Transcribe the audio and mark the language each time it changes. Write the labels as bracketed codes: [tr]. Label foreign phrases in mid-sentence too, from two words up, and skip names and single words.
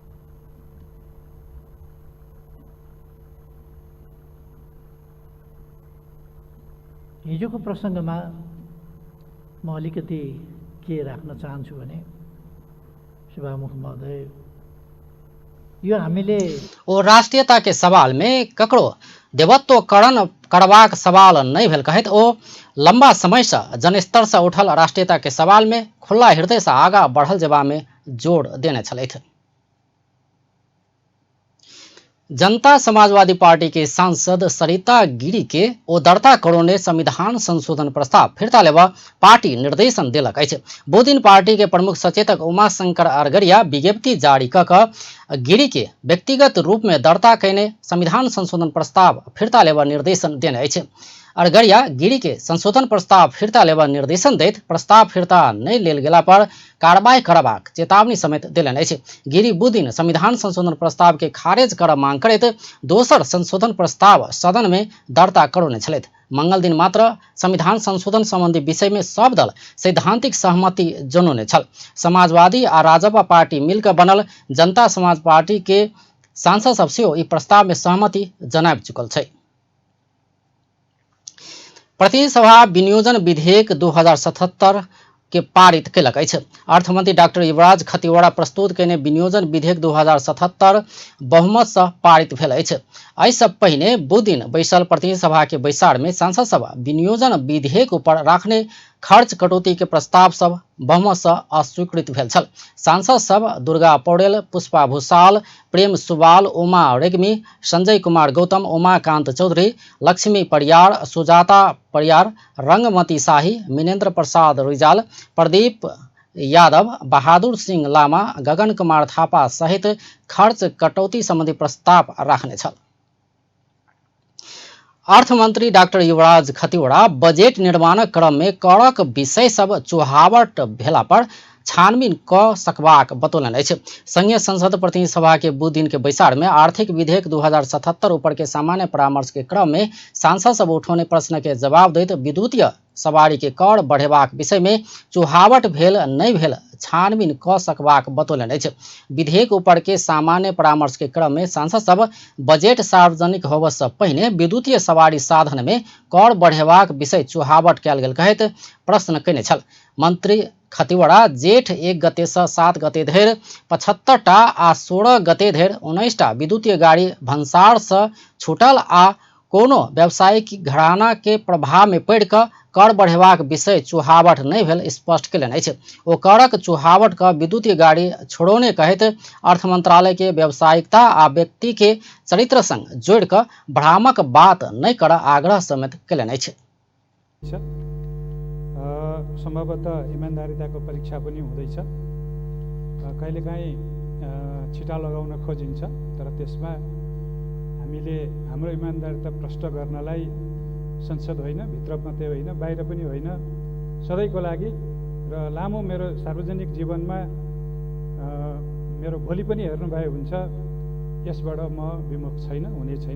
[ne] हिजोको प्रसङ्गमा म अलिकति के राख्न चाहन्छु भने, सभामुख महोदय, यो हामीले [mai] ओ राष्ट्रीयता के सवाल में ककरो देवत्वकरण करबाक सवाल नहीं भेल कहत ओ लंबा समय से जनस्तर से उठल राष्ट्रीयता के सवाल में खुला हृदय से आगा बढ़ल जेबा में जोर देने छलथि। जनता समाजवादी पार्टी के सांसद सरिता गिरी के ओ दर्ता करोने संविधान संशोधन प्रस्ताव फिरता लेवा पार्टी निर्देशन दिलक अछि। दिन पार्टी के प्रमुख सचेतक उमाशंकर अरगरिया विज्ञप्ति जारी क गिरी के व्यक्तिगत रूप में दर्ता कैने संविधान संशोधन प्रस्ताव फिरता लेवा निर्देशन देने अछि। अरगरिया गिरी के संशोधन प्रस्ताव फिरता लेवा निर्देशन दैत प्रस्ताव फिरता नहीं लेल गेला पर कार्रवाई करबाक चेतावनी समेत दिलनि अछि। गिरी बुधदिन संविधान संशोधन प्रस्ताव के खारिज करब मांग करैत दोसर संशोधन प्रस्ताव सदन में दर्ता करौने छलथि। मंगल दिन मात्र संविधान संशोधन संबंधी विषय में सब दल सैद्धांतिक सहमति जनौने छल। समाजवादी आ राजपा पार्टी मिलकर बनल जनता समाज पार्टी के सांसद सब सेहो ई प्रस्ताव में सहमति जनाब चुकल छै। प्रतिनिधि सभा विनियोजन विधेयक 2077 के पारित कयलक अछि। अर्थमंत्री डॉक्टर युवराज खतिवड़ा प्रस्तुत कयने विनियोजन विधेयक 2077 बहुमत से पारित भेल अछि। एहि सँ पहिने बुधदिन बैसल प्रतिनिधि सभा के बैसार में सांसद सभ विनियोजन विधेयक ऊपर राखने खर्च कटौती के प्रस्ताव सब बहुमत से अस्वीकृत भेल छल। सांसद सब दुर्गा पौडेल, पुष्पा भूषाल, प्रेम सुवाल, उमा रेग्मी, संजय कुमार गौतम, उमाकांत चौधरी, लक्ष्मी परियार, सुजाता परियार, रंगमती शाही, मिनेन्द्र प्रसाद रिजाल, प्रदीप यादव, बहादुर सिंह लामा, गगन कुमार थापा सहित खर्च कटौती संबंधी प्रस्ताव राखने छल। अर्थमंत्री डॉक्टर युवराज खतिवड़ा बजट निर्माण क्रम में करक विषय सब चुहावट भेला पर छानबीन क सकबाक बतौलन अछि। संघीय संसद प्रतिनिधि सभा के बुधदिन के बैसार में आर्थिक विधेयक 2077 ऊपर के सामान्य परामर्श के क्रम में सांसद सब उठौने प्रश्न के जवाब दैत विद्युतीय सवारी के कर बढ़ेबाक विषय में चुहावट भेल नहीं भेल छानबीन क सकबाक बतौलन अछि। विधेयक ऊपर के सामान्य परामर्श के क्रम में सांसद सब बजट सार्वजनिक होबय से पहिने विद्युतीय सवारी साधन में कर बढ़ेबाक विषय चुहावट कयल गेल कहैत प्रश्न कयने छल। मंत्री खतिवड़ा जेठ 1 गते से 7 गते धरि 75 टा आ 16 गते धरि 19 टा विद्युतीय गाड़ी भंसार से छूटल आ कोनो व्यावसायिक घराना के प्रभाव में पड़ कर बढ़ेबाक विषय चुहावट नहीं भेल स्पष्ट कयलनि अछि। ओ करक चुहावट का विद्युतीय गाड़ी छोड़ौने कहैत अर्थ मंत्रालय के व्यावसायिकता आ व्यक्ति के चरित्र संग जोड़ कर भ्रामक बात नहीं कर आग्रह समेत कयलनि अछि। [ne] सम्भवतः इमान्दारिताको परीक्षा पनि हुँदैछ। कहिलेकाहीँ छिटा लगाउन खोजिन्छ, तर त्यसमा हामीले हाम्रो इमान्दारिता प्रष्ट गर्नलाई संसद होइन, भित्र मात्रै होइन, बाहिर पनि होइन, सधैँको लागि र लामो मेरो सार्वजनिक जीवनमा मेरो भोलि पनि हेर्नुभए हुन्छ, यसबाट म विमुख छैन, हुने छैन।